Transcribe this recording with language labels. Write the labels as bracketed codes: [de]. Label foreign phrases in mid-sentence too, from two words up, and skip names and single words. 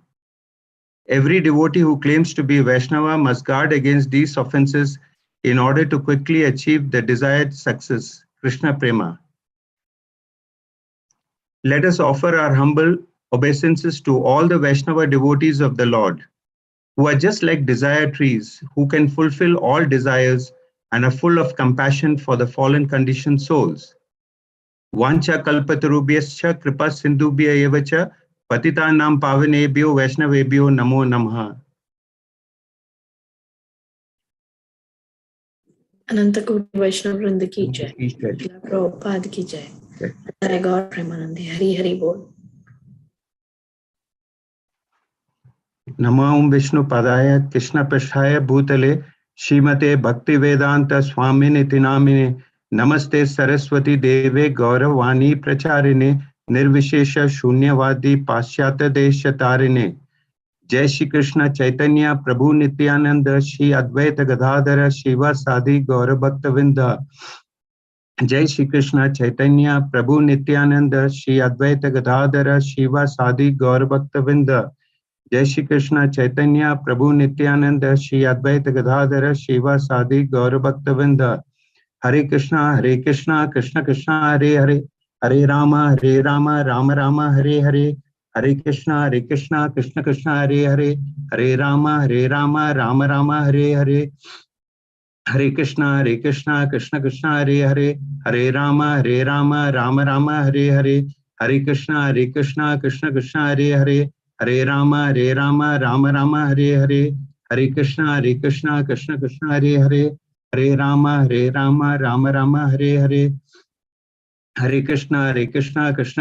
[en] Every devotee who claims to be Vaishnava must guard against these offenses in order to quickly achieve the desired success, Krishna Prema. Let us offer our humble obeisances to all the Vaishnava devotees of the Lord, who are just like desire trees, who can fulfill all desires and are full of compassion for the fallen conditioned souls. [sa] वाञ्छा कल्पतरुभ्यश्च कृपा सिन्धुभ्य एवच पतितानां पावनेभ्यो वैष्णवेभ्यो नमो नमः. [hi] अनंत कोटि वैष्णव वृंद की जय, प्रभुपाद की जय, जय गौर प्रेमानंदी, हरि हरि बोल। [sa] नमो विष्णु पदाय कृष्ण पृष्ठाय भूतले श्रीमते भक्ति वेदांत स्वामिनिति नामिने नमस्ते सरस्वती देवे गौरवाणी प्रचारिणे निर्विशेष शून्यवादी पाश्चात्य देश तारिणे। जय श्री कृष्ण चैतन्य प्रभु नित्यानंद श्री अद्वैत गदाधर शिवासादि गौर भक्तवृंद। जय श्री कृष्ण चैतन्य प्रभु नित्यानंद श्री अद्वैत गदाधर शिवासादि गौर भक्तवृंद। जय श्री कृष्ण चैतन्य प्रभु नित्यानंद श्री अद्वैत गदाधर शिवासादि गौर भक्तवृंद। हरे कृष्णा कृष्ण कृष्ण हरे हरे, हरे राम राम राम हरे हरे, हरे कृष्णा कृष्ण कृष्ण हरे हरे, हरे राम राम राम हरे हरे, हरे कृष्णा कृष्ण कृष्ण हरे हरे, हरे राम राम राम हरे हरे, हरे कृष्णा कृष्ण कृष्ण हरे हरे, हरे राम राम राम हरे हरे, हरे कृष्णा कृष्ण कृष्ण हरे हरे, हरे राम राम राम हरे हरे, हरे कृष्णा कृष्ण